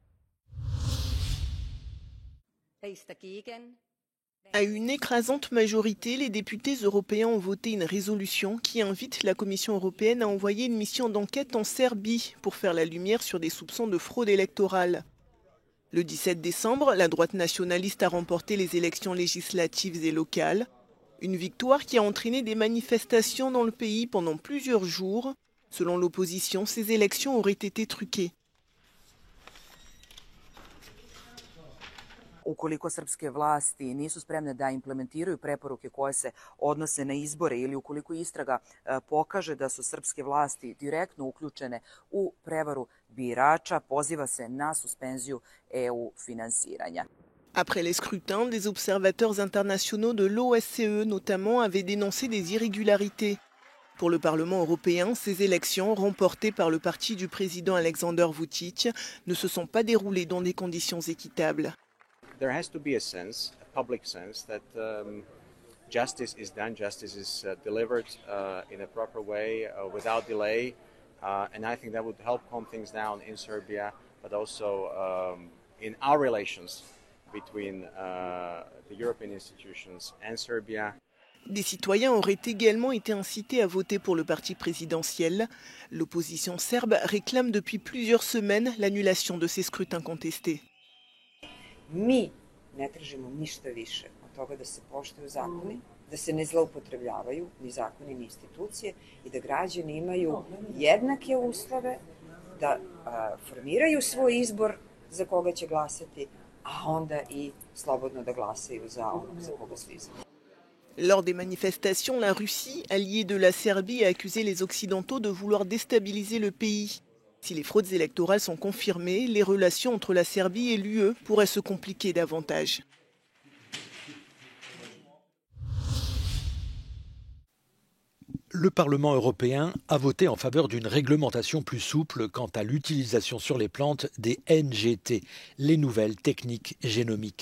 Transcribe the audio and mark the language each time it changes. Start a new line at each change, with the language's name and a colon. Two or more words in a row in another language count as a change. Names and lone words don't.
French: À une écrasante majorité, les députés européens ont voté une résolution qui invite la Commission européenne à envoyer une mission d'enquête en Serbie pour faire la lumière sur des soupçons de fraude électorale. Le 17 décembre, la droite nationaliste a remporté les élections législatives et locales. Une victoire qui a entraîné des manifestations dans le pays pendant plusieurs jours. Selon l'opposition, ces élections auraient été truquées.
Serbian: Ukoliko srpske vlasti nisu spremne da implementiraju preporuke koje se odnose na izbore ili ukoliko istraga pokaže da su srpske vlasti direktno uključene u prevaru birača, poziva se na suspenziju EU finansiranja.
French: Après les scrutins, des observateurs internationaux de l'OSCE notamment avaient dénoncé des irrégularités. Pour le Parlement européen, ces élections, remportées par le parti du président Alexander Vučić, ne se sont pas déroulées dans des conditions équitables.
English: There has to be a sense, a public sense, that justice is done, justice is delivered in a proper way, without delay, and I think that would help calm things down in Serbia, but also in our relations between the European institutions and Serbia.
French: Des citoyens auraient également été incités à voter pour le parti présidentiel. L'opposition serbe réclame depuis plusieurs semaines l'annulation de ces scrutins contestés.
Serbian: Mi ne tražimo ništa više od toga da se poštuju zakoni, da se ne zloupotrebljavaju ni zakoni ni institucije i da građani imaju jednake uslove da formiraju svoj izbor za koga će glasati, a onda i slobodno da glasaju za onog za koga su izabrani.
French: Lors des manifestations, la Russie, alliée de la Serbie, a accusé les Occidentaux de vouloir déstabiliser le pays. Si les fraudes électorales sont confirmées, les relations entre la Serbie et l'UE pourraient se compliquer davantage. Le Parlement européen a voté en faveur d'une réglementation plus souple quant à l'utilisation sur les plantes des NGT, les nouvelles techniques génomiques.